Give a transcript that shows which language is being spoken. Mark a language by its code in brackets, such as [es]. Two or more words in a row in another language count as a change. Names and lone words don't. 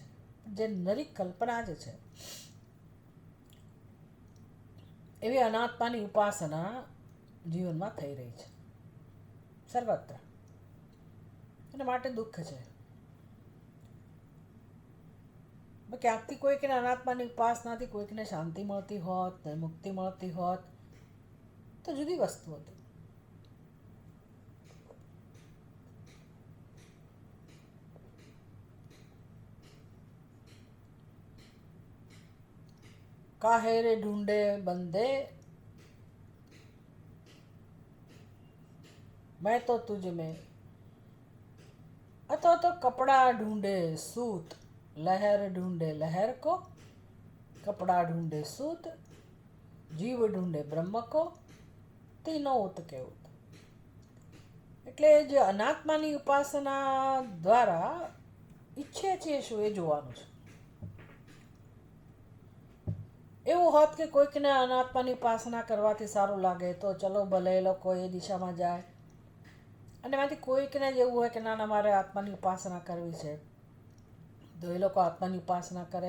[gu] જે નરી કલ્પના જ છે, એવી અનાત્માની ઉપાસના જીવનમાં થઈ રહી છે સર્વત્ર, અને માટે દુઃખ છે. ક્યાંકથી કોઈકને અનાત્માની ઉપાસનાથી કોઈકને શાંતિ મળતી હોત, મુક્તિ મળતી હોત તો જુદી વસ્તુ હતી. [hi] काहे रे ढूंढे बंदे मैं तो तुझ में, अतो तो कपड़ा ढूंढे सूत, लहर ढूंढे लहर को, कपड़ा ढूंढे सूत, जीव ढूंढे ब्रह्म को, तीनो उत के उत. [gu] એટલે જે અનાત્માની ઉપાસના દ્વારા ઈચ્છીએ છીએ શું એ જોવાનું છે. એવું હોત કે કોઈકને અનાત્માની ઉપાસના કરવાથી સારું લાગે તો ચલો ભલે એ લોકો એ દિશામાં જાય, અને એમાંથી કોઈકને જ એવું હોય કે ના ના મારે આત્માની ઉપાસના કરવી છે તો એ લોકો આત્માની ઉપાસના કરે.